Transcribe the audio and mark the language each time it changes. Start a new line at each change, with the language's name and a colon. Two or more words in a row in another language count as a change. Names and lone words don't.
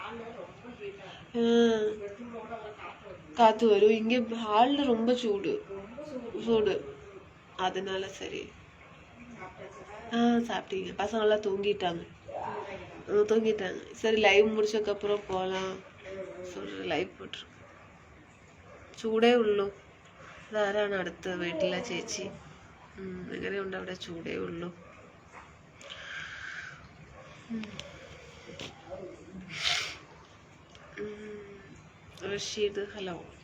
Tamil: காத்து வரும். இங்க ஹால்ல ரொம்ப சூடு, அதனால சரி. சாப்பிட்டீங்க? பசங்கள்லாம் தூங்கிட்டாங்க. சரி, லைவ் முடிச்சதுக்கப்புறம் போகலாம்.
Malayalam: ലൈവ് പോട്ടു ചൂടേ ഉള്ളൂ. അതാരാണ് അടുത്ത് വീട്ടിലെ ചേച്ചി? എങ്ങനെയുണ്ട് അവിടെ? ചൂടേ ഉള്ളൂ. റഷീദ് ഹലോ.